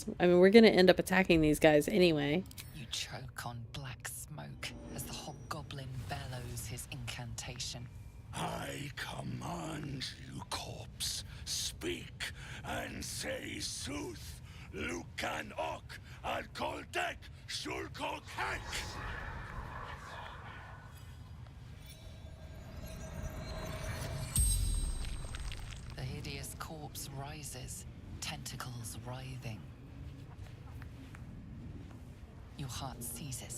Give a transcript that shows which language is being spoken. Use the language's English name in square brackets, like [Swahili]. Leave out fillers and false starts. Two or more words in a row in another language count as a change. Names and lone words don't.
[English] I mean, we're going to end up attacking these guys anyway. You choke on black smoke as the hobgoblin bellows his incantation. I command you, corpse. Speak and say sooth. Lucan ok al koldek shulkok hek. The hideous corpse rises, tentacles writhing. Your heart seizes.